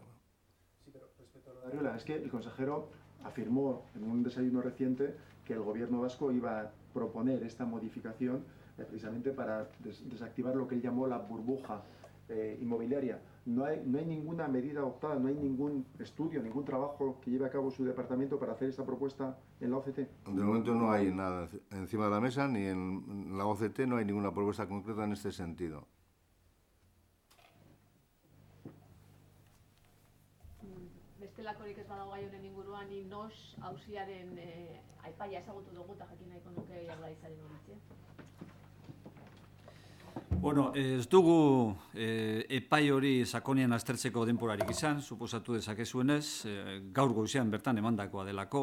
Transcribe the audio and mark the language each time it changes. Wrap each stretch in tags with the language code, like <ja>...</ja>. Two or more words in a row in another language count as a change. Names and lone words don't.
<es>Sí, pero respecto a lo de Arriola, es que el consejero afirmó en un desayuno reciente que el Gobierno vasco iba a proponer esta modificación precisamente para desactivar lo que él llamó la burbuja inmobiliaria. No hay ninguna medida adoptada, no hay ningún estudio, ningún trabajo que lleve a cabo su departamento para hacer esta propuesta en la OCT. De momento no hay nada encima de la mesa, ni en la OCT no hay ninguna propuesta concreta en este sentido.</es> <eu>Bestelakorik ez badago gai honen inguruan, NOS auziaren aipaia ezagutu dugu eta jakin nahiko nuke Jaurlaritzaren iritzia. Bueno, ez dugu epai hori sakonean aztertzeko denporarik izan, suposatu dezakezuenez, gaur goizean bertan emandakoa delako.</eu>